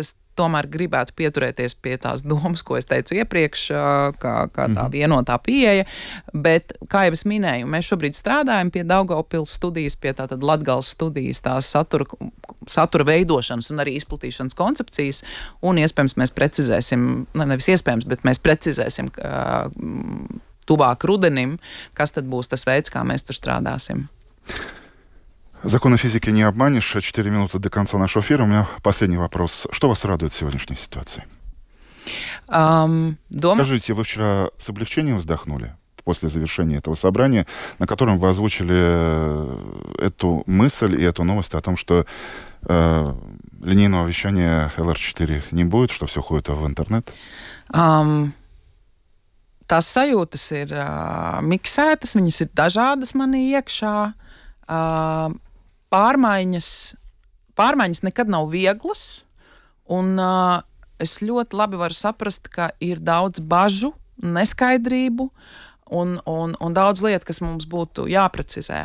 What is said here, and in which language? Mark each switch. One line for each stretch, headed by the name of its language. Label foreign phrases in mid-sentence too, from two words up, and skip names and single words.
Latvian: es tomēr gribētu pieturēties pie tās domas, ko es teicu iepriekš, kā tā vienotā pieeja, bet, kā jau es minēju, mēs šobrīd strādājam pie Daugavpils studijas, pie tātad Latgales studijas, tās satura veidošanas un arī izplatīšanas koncepcijas, un iespējams mēs precizēsim, nevis iespējams, bet mēs precizēsim tuvāk rudenim, kas tad būs tas veids, kā mēs tur strādāsim.
Russian: Законы физики не обманешь. 4 минуты до конца нашего эфира. У меня последний вопрос. Что вас радует в сегодняшней ситуации? Скажите, вы вчера с облегчением вздохнули после завершения этого собрания, на котором вы озвучили эту мысль и эту новость о том, что линейного вещания LR4 не будет, что все уходит в интернет?
Latvian: Tās sajūtas ir miksētas, viņas ir dažādas manī iekšā. Pārmaiņas nekad nav vieglas, un es ļoti labi varu saprast, ka ir daudz bažu, neskaidrību un daudz lietu, kas mums būtu jāprecizē.